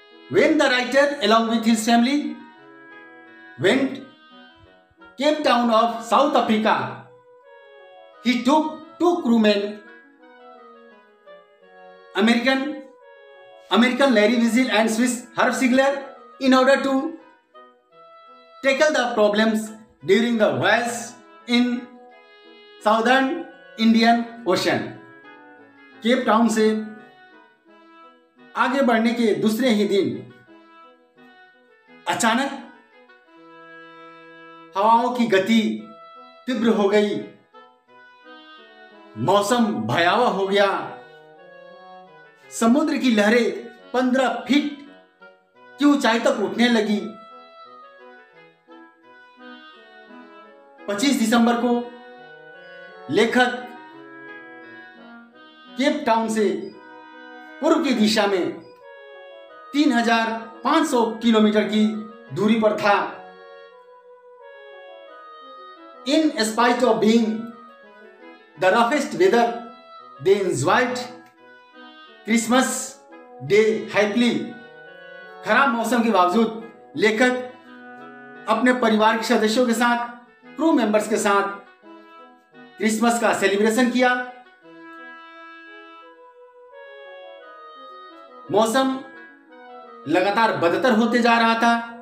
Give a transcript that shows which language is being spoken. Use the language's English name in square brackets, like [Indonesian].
[English] When the writer along with his family went Cape Town of South Africa, he took 2 crewmen, American Larry Weasel and Swiss Herb Ziegler, in order to tackle the problems during the voyage in Southern Indian Ocean. [Hindi] Cape Town से आगे बढ़ने के दूसरे ही दिन अचानक हवाओं की गति तीव्र हो गई, मौसम भयावह हो गया, समुद्र की लहरें 15 फीट की ऊंचाई तक उठने लगी। 25 दिसंबर को लेखक केप टाउन से पूर्व की दिशा में 3500 किलोमीटर की दूरी पर था। [English] In spite of being the roughest weather, they enjoyed Christmas Day happily. [Hindi] खराब मौसम के बावजूद लेखक अपने परिवार के सदस्यों के साथ, क्रू मेंबर्स के साथ क्रिसमस का सेलिब्रेशन किया। मौसम लगातार बदतर होते जा रहा था।